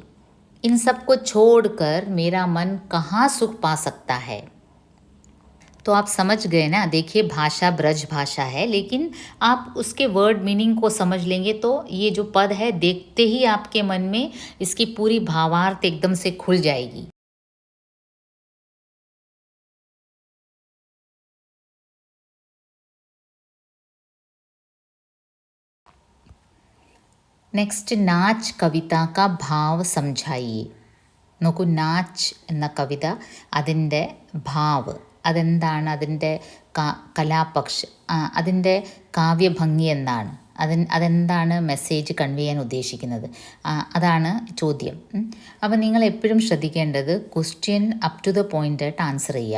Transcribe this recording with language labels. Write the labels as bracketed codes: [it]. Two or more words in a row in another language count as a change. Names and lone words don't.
[hi] इन सब को छोड़कर मेरा मन कहाँ सुख पा सकता है। तो आप समझ गए ना। देखिए भाषा ब्रज भाषा है, लेकिन आप उसके [en] word meaning [hi] को समझ लेंगे तो ये जो पद है देखते ही आपके मन में इसकी पूरी भावार्थ एकदम से खुल जाएगी। नेक्स्ट नाच कविता का भाव समझाइए. [ml] നോക്കൂ, നാച്ച് എന്ന കവിത അതിൻ്റെ ഭാവ് അതെന്താണ്, അതിൻ്റെ അതിൻ്റെ കാവ്യഭംഗി എന്താണ്, അതെന്താണ് [en] message convey [ml] ചെയ്യാൻ ഉദ്ദേശിക്കുന്നത്, അതാണ് ചോദ്യം. അപ്പോൾ നിങ്ങൾ എപ്പോഴും ശ്രദ്ധിക്കേണ്ടത് [en] question up to the point [ml] ആയിട്ട് ആൻസർ ചെയ്യുക.